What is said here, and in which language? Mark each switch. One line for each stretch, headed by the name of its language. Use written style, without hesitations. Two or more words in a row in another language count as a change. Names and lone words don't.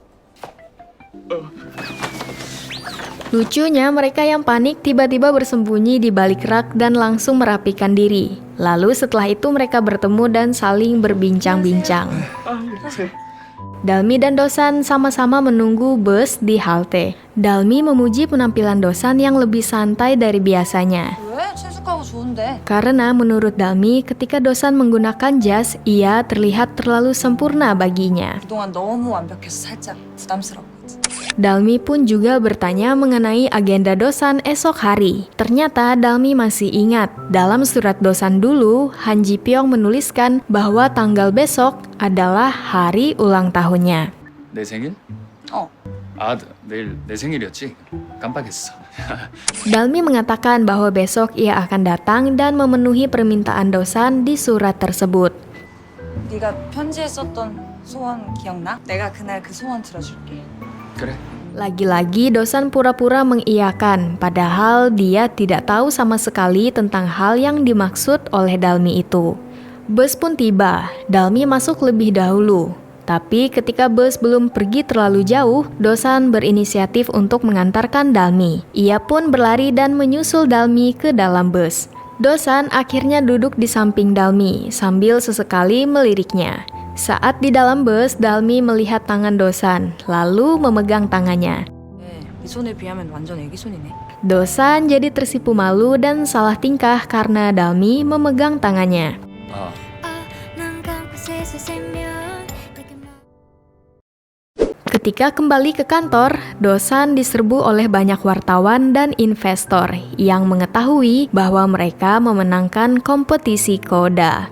Indonesian: Lucunya, mereka yang panik tiba-tiba bersembunyi di balik rak dan langsung merapikan diri. Lalu setelah itu mereka bertemu dan saling berbincang-bincang. Dalmi dan Do-san sama-sama menunggu bus di halte. Dalmi memuji penampilan Do-san yang lebih santai dari biasanya.
Korean: 왜? 친숙하고 좋은데.
Indonesian: Karena menurut Dalmi, ketika Do-san menggunakan jas, ia terlihat terlalu sempurna baginya.
Korean: 그동안 너무 완벽해서 살짝 부담스럽거든.
Indonesian: Dalmi pun juga bertanya mengenai agenda Do-san esok hari. Ternyata Dalmi masih ingat, dalam surat Do-san dulu, Han Ji Pyong menuliskan bahwa tanggal besok adalah hari ulang tahunnya.
Korean: 내 생일? 어. 아, 내일 내 생일이었지? 깜빡했어.
Indonesian: Dalmi mengatakan bahwa besok ia akan datang dan memenuhi permintaan Do-san di surat tersebut.
Korean: 네가 편지에 썼던 소원 기억나? 내가 그날 그 소원 들어줄게. 그래.
Indonesian: Lagi-lagi Do-san pura-pura mengiyakan, padahal dia tidak tahu sama sekali tentang hal yang dimaksud oleh Dalmi itu. Bus pun tiba, Dalmi masuk lebih dahulu. Tapi ketika bus belum pergi terlalu jauh, Do-san berinisiatif untuk mengantarkan Dalmi. Ia pun berlari dan menyusul Dalmi ke dalam bus. Do-san akhirnya duduk di samping Dalmi sambil sesekali meliriknya. Saat di dalam bus, Dalmi melihat tangan Do-san, lalu memegang tangannya.
Korean: 이 손에 비하면 완전 애기 손이네.
Indonesian: Do-san jadi tersipu malu dan salah tingkah karena Dalmi memegang tangannya. 아, Ketika kembali ke kantor, Do-san diserbu oleh banyak wartawan dan investor yang mengetahui bahwa mereka memenangkan kompetisi Koda.